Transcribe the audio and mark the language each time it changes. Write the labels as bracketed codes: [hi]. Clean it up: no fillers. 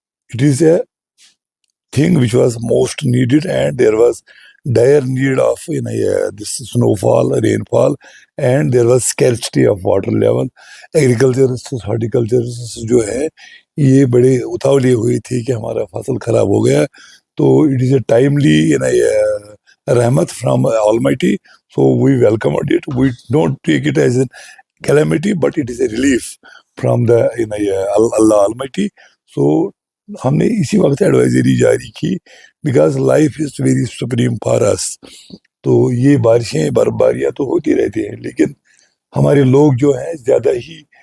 [en] It is a thing which was most needed, and there was dire need of this snowfall, rainfall, and there was scarcity of water level. Agriculturists, horticulturists [ur] جو ہے یہ بڑے اتاولے ہوئی تھی کہ ہمارا فصل خراب ہو گیا، تو [en] it is a timely [ur] رحمت [en] from Almighty, so we welcomed it. We don't take it as a calamity, but it is a relief from the Allah Almighty. [ur] So ہم نے اسی وقت ایڈوائزری جاری کی، [en] Because life is very supreme for us. [ur] تو یہ بارشیں برفباریاں تو ہوتی رہتی ہیں، لیکن ہمارے لوگ جو ہیں زیادہ ہی